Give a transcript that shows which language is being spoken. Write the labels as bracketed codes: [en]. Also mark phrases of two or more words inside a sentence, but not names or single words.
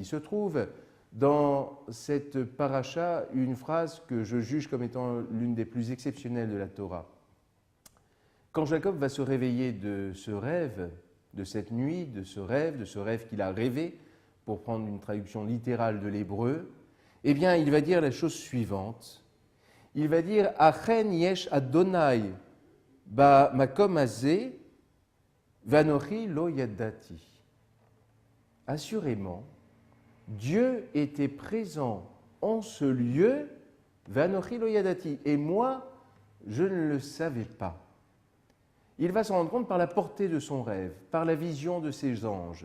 [fr] Se trouve dans cette paracha une phrase que je juge comme étant l'une des plus exceptionnelles de la Torah. Quand Jacob va se réveiller de ce rêve, de cette nuit, de ce rêve qu'il a rêvé, pour prendre une traduction littérale de l'hébreu, eh bien il va dire la chose suivante. Il va dire « [he] אכן יש יהוה במקום הזה ואנכי לא ידעתי [fr] » Assurément, Dieu était présent en ce lieu, [he] ואנכי לא ידעתי, [fr] et moi, je ne le savais pas. Il va s'en rendre compte par la portée de son rêve, par la vision de ses anges.